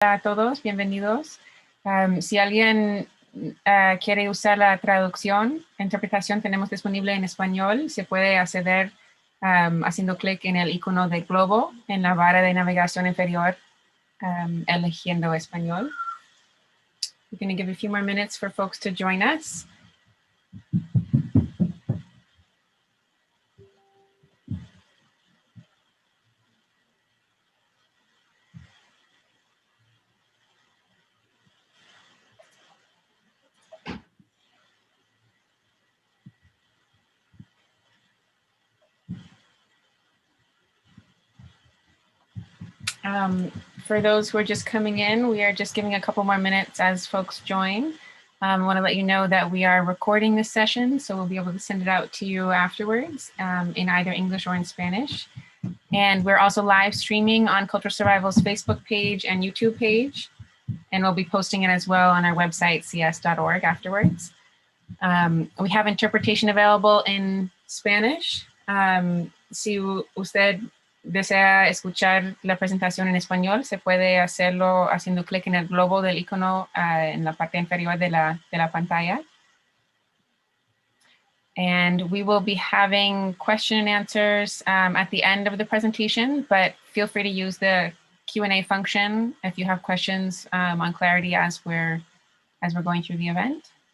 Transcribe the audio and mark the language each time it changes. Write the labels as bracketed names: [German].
[Spanish] Hola a todos, bienvenidos. Si alguien quiere usar la traducción, interpretación tenemos disponible en español. Se puede acceder haciendo clic en el icono de globo en la barra de navegación inferior, eligiendo español. [English] We're going to give a few more minutes for folks to join us. For those who are just coming in, we are just giving a couple more minutes as folks join. I want to let you know that we are recording this session, so we'll be able to send it out to you afterwards in either English or in Spanish. And we're also live streaming on Cultural Survival's Facebook page and YouTube page, and we'll be posting it as well on our website, cs.org, afterwards. We have interpretation available in Spanish. [Spanish] Si usted desea escuchar la presentación en español, se puede hacerlo haciendo clic en el globo del icono en la parte inferior de la pantalla. [English] And we will be having question and answers at the end of the presentation, but feel free to use the Q&A function if you have questions on clarity as we're going through the event.